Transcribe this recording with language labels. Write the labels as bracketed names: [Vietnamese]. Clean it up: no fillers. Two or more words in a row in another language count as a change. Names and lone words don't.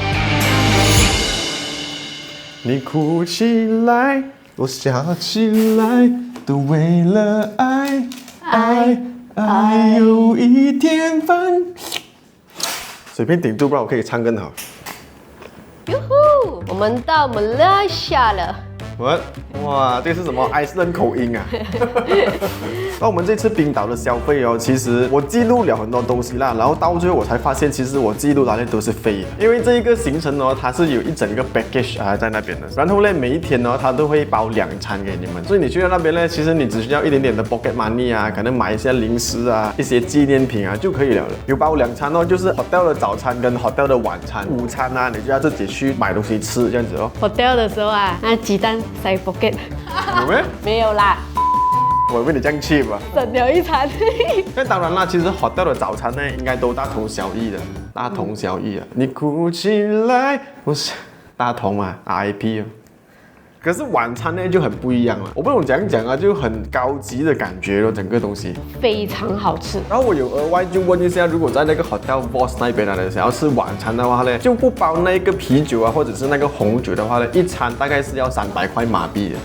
[Chinese] 你哭起來，我笑起來，都為了愛，愛有一天翻。隨便頂住，不然我可以唱更好。喲呼，我們到馬來西亞了。哇，这是什么艾斯人口音啊？那我们这次冰岛的消费哦，其实我记录了很多东西啦，然后到最后我才发现，其实我记录的那都是废的，因为这一个行程哦，它是有一整个 package 啊在那边的，然后呢，每一天呢，它都会包2餐给你们，所以你去到那边呢，其实你只需要一点点的 [English] pocket money [Chinese] 啊，可能买一些零食啊，一些纪念品啊就可以了。有包2餐哦，就是 hotel 的早餐跟 hotel 的晚餐，午餐啊，你就要自己去买东西吃这样子哦。 hotel 的時候啊，那雞蛋塞 pocket。有沒有？沒有啦。我以為你這樣 cheap 啊！省了一餐。那當然啦，其實 hotel 的早餐呢，應該都大同小異的，大同小異啊！你哭起來，我是大同嘛 ，RIP 哦。可是晚餐呢就很不一样了，我不懂怎样讲啊，就很高级的感觉咯，整个东西非常好吃。然后我有额外就问一下，如果在那个 Hotel Boss 那边呢，想要吃晚餐的话呢，就不包那个啤酒啊，或者是那个红酒的话呢，一餐大概是要300块马币的。